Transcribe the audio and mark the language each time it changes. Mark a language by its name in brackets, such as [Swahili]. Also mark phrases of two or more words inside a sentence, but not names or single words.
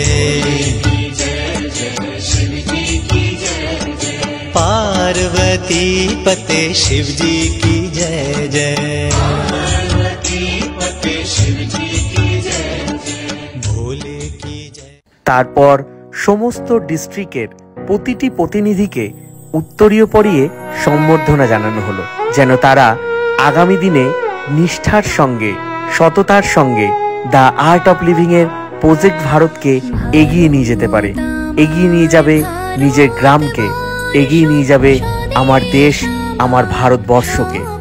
[Hindi] पार्वती पते शिव जी की जय जय, भोले की जय। [Bangla] তারপর সমস্ত ডিস্ট্রিক্টের প্রতিটি প্রতিনিধিকে উত্তরীয় পরিয়ে সম্বর্ধনা জানানো হলো, যেন তারা আগামী দিনে নিষ্ঠার সঙ্গে, সততার সঙ্গে দ্য আর্ট অব লিভিং এর প্রজেক্ট ভারতকে এগিয়ে নিয়ে যেতে পারে, এগিয়ে নিয়ে যাবে নিজের গ্রামকে, এগিয়ে নিয়ে যাবে আমার দেশ, আমার ভারতবর্ষকে।